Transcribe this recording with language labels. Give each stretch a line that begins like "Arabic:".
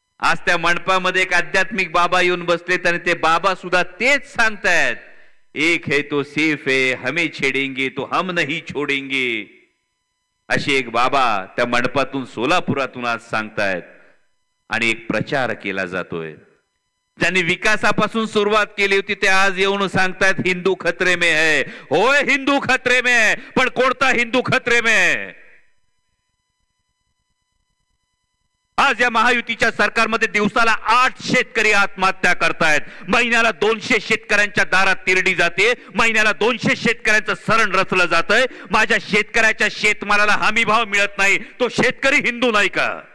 Marathi: आज त्या मंडपामध्ये एक आध्यात्मिक बाबा येऊन बसलेत आणि ते बाबा सुद्धा तेच सांगतायत,
Hindi: एक है तो सेफ है, हमें छेडेंगे तो हम नहीं छोडेंगे.
Marathi: अशी एक बाबा त्या मंडपातून सोलापुरातून आज सांगतायत आणि एक प्रचार केला जातोय. ज्यांनी विकासापासून सुरुवात केली होती ते आज येऊन सांगतायत
Hindi: हिंदू खतरे में है. होय, हिंदू खतरे में है,
Marathi: पण कोणता
Hindi: हिंदू खतरे में है?
Marathi: आज या महायुतीच्या सरकारमध्ये दिवसाला 8 शेतकरी आत्महत्या करतायत. महिन्याला 200 शेतकऱ्यांच्या दारात तिरडी जाते. महिन्याला 200 शेतकऱ्यांचं सरण रचलं जातंय. माझ्या शेतकऱ्याच्या शेतमालाला हमी भाव मिळत नाही. तो शेतकरी हिंदू नाही का?